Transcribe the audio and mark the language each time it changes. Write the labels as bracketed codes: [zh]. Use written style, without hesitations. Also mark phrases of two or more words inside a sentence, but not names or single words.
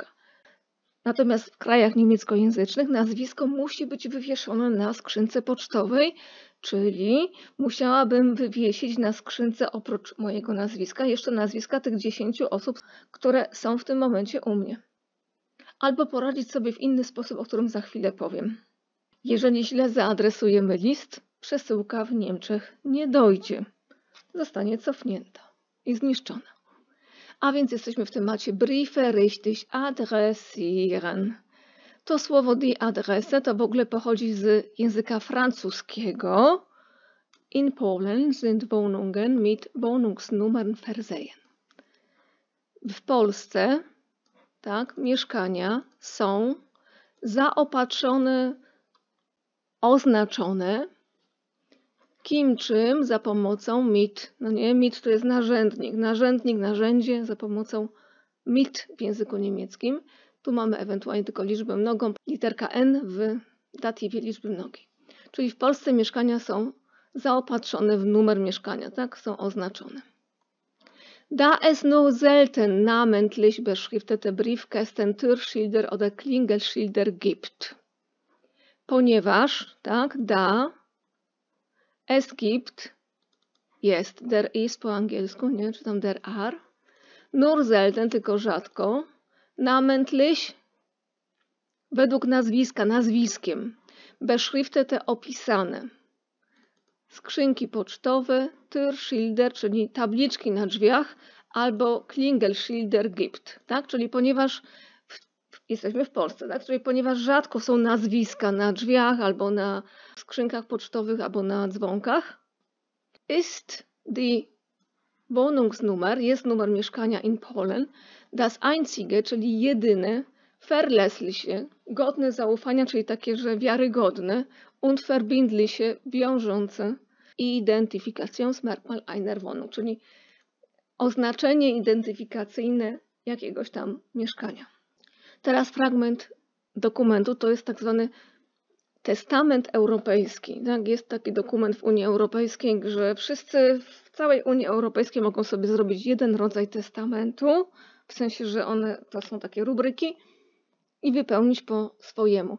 [pl] Natomiast w krajach niemieckojęzycznych nazwisko musi być wywieszone na skrzynce pocztowej, czyli musiałabym wywiesić na skrzynce oprócz mojego nazwiska jeszcze nazwiska tych 10 osób, które są w tym momencie u mnie. Albo poradzić sobie w inny sposób, o którym za chwilę powiem. Jeżeli źle zaadresujemy list, przesyłka w Niemczech nie dojdzie. Zostanie cofnięta i zniszczona. A więc jesteśmy w temacie [de] Briefe richtig adressieren. [pl] To słowo [de] die Adresse [pl] to w ogóle pochodzi z języka francuskiego. [de] In Polen sind Wohnungen mit Wohnungsnummern versehen. [pl] W Polsce, tak, mieszkania są zaopatrzone, oznaczone kim, czym, za pomocą mit. No nie, mit to jest narzędnik, narzędzie za pomocą mit w języku niemieckim. Tu mamy ewentualnie tylko liczbę mnogą, literka n w datywie liczby mnogiej. Czyli w Polsce mieszkania są zaopatrzone w numer mieszkania, tak, są oznaczone. [de] Da es nur selten namentlich beschriftete Briefkästen, Türschilder oder Klingelschilder gibt. [pl] Ponieważ, tak, [de] es gibt, [pl] jest, [de] der ist [pl] po angielsku, nie, czy tam [en] der are, [de] nur selten, [pl] tylko rzadko, namentlich, według nazwiska, nazwiskiem, beschriftete, opisane, skrzynki pocztowe, Türschilder, czyli tabliczki na drzwiach, albo [de] Klingelschilder gibt, [pl] tak, czyli ponieważ jesteśmy w Polsce, tak? Czyli ponieważ rzadko są nazwiska na drzwiach, albo na skrzynkach pocztowych, albo na dzwonkach, [de] ist die Wohnungsnummer, [pl] jest numer mieszkania [de] in Polen, das einzige, [pl] czyli jedyne, verlässliche, godne zaufania, czyli takie, że wiarygodne, [de] und verbindliche, wiążące, Identifikationsmerkmal einer Wohnung, [pl] czyli oznaczenie identyfikacyjne jakiegoś tam mieszkania. Teraz fragment dokumentu, to jest tak zwany testament europejski. Tak? Jest taki dokument w Unii Europejskiej, że wszyscy w całej Unii Europejskiej mogą sobie zrobić jeden rodzaj testamentu, w sensie, że one to są takie rubryki i wypełnić po swojemu.